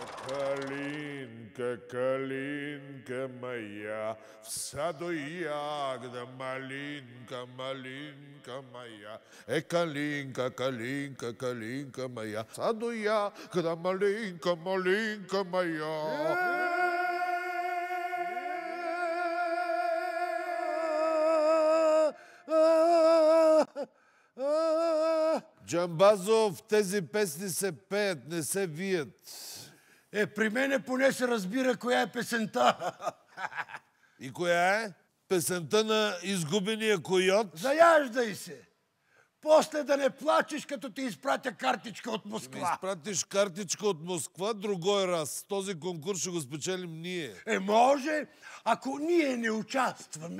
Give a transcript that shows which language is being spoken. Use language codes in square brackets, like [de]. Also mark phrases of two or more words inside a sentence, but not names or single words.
[ru] Калинка, калинка моя, в саду ягода, малинка, малинка моя. Калинка, калинка, калинка моя, в саду ягода, малинка, малинка моя. [bg] Джамбазов, тези песни се пеят, не се вият. При мене поне се разбира коя е песента. И коя е? Песента на изгубения койот? Заяждай се! После да не плачеш, като ти изпратя картичка от Москва. Ми изпратиш картичка от Москва, [ru] другой раз. [bg] Този конкурс ще го спечелим ние. Може, ако ние не участваме.